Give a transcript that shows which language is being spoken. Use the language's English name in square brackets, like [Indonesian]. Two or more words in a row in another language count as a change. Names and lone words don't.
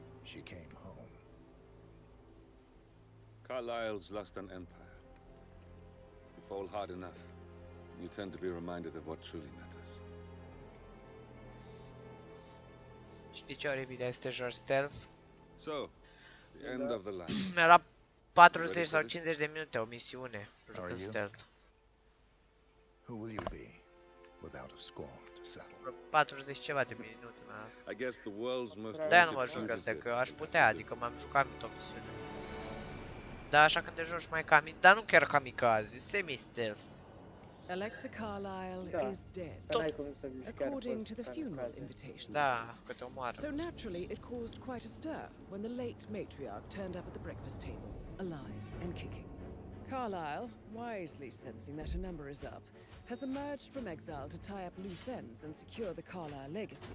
[English] she came home. Carlyle's lost an empire. You fall hard enough, you tend to be reminded of what truly matters. [Romanian] Știi ce oribil este joc stealth? [English] So, the end of the line. [Romanian] Mi-a luat 40 sau 50 de minute o misiune jucând stealth. [English] Who will you be without a score to settle? [Romanian] 40 ceva de minute mi-a. [English] I guess the world's most [Romanian] De-aia nu mă joc astea, că aș putea, adică m-am jucat o misiune. Da, așa când te joci mai dar nu chiar kamikaze, semi-stealth. [English] Alexa Carlyle is dead, according to the funeral invitation. So naturally, it caused quite a stir when the late matriarch turned up at the breakfast table, alive and kicking. Carlyle, wisely sensing that her number is up, has emerged from exile to tie up loose ends and secure the Carlyle legacy.